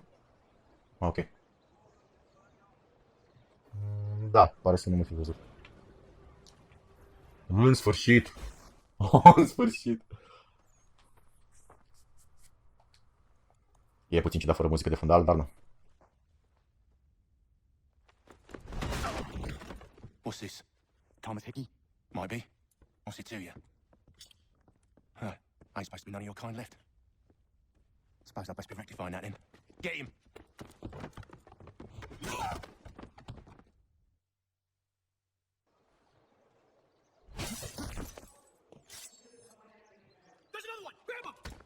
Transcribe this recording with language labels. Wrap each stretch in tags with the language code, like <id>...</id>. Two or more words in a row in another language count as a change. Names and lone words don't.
<ro>Ok. Da, pare să nu mă fi văzut. În sfârșit! În sfârșit! E puțin ciudat fără muzică de fundal, dar nu.</ro> <en>What's this? Thomas Hickey? Might be. What's it to you? Huh. Ain't supposed to be none of your kind left. Suppose I best be rectifying that then. Get him! There's another one! Grab him!</en>